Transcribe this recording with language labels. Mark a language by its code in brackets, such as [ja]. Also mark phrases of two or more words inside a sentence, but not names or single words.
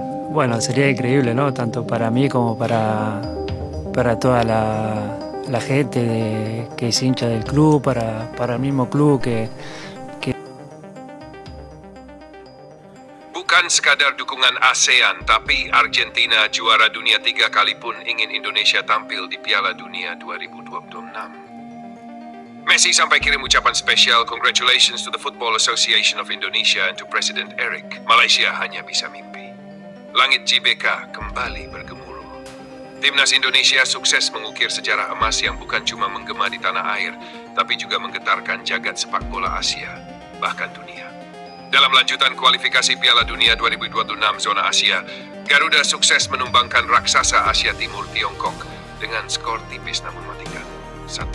[es] Bueno, sería increíble, ¿no? Tanto para mí como para toda la gente que es hincha del club, para el mismo club que [id] Bukan sekadar dukungan ASEAN, tapi Argentina juara dunia 3 kali pun ingin Indonesia tampil di Piala Dunia 2026. Messi sampai kirim ucapan spesial [en] congratulations to the Football Association of Indonesia and to President Eric. [id] Malaysia hanya bisa mimpi. Langit GBK kembali bergemuruh. Timnas Indonesia sukses mengukir sejarah emas yang bukan cuma menggema di tanah air, tapi juga menggetarkan jagat sepak bola Asia, bahkan dunia. Dalam lanjutan kualifikasi Piala Dunia 2026 zona Asia, Garuda sukses menumbangkan raksasa Asia Timur Tiongkok dengan skor tipis namun mematikan 1-0.